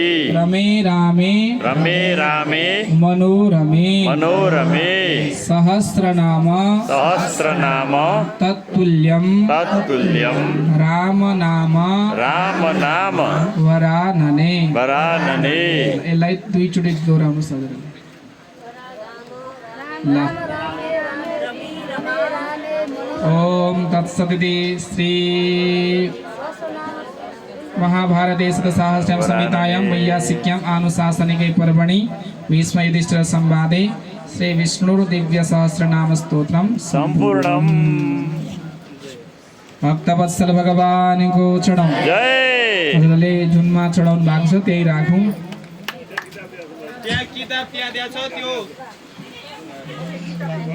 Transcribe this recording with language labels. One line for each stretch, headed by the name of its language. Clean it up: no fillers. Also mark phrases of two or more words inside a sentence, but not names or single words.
Sanskrit: रमे रामे रमे रामे मनोरमे मनोरमे सहस्रनाम सहस्रनाम तत्तुल्यं तत्तुल्यं राम नाम राम नाम वरानने वरानने
Nepali: एलाई दुईचोटि दोहोऱ्याउनु सजिलो ल
Sanskrit: ओम तत्सदिति श्री महाभारते शतसाहस्रं संहितायां वैयासिक्याम् आनुशासनिके पर्वणि भीष्मयुधिष्ठिर संवादे श्री विष्णुर्दिव्य सहस्रनाम स्तोत्रम संपूर्णम्
Nepali: भक्तवत्सल भगवान को चढाउँ जय हजुरले जुनमा चढाउनु भएको छ त्यही राखौँ किताब त्यहाँ दिएको छ त्यो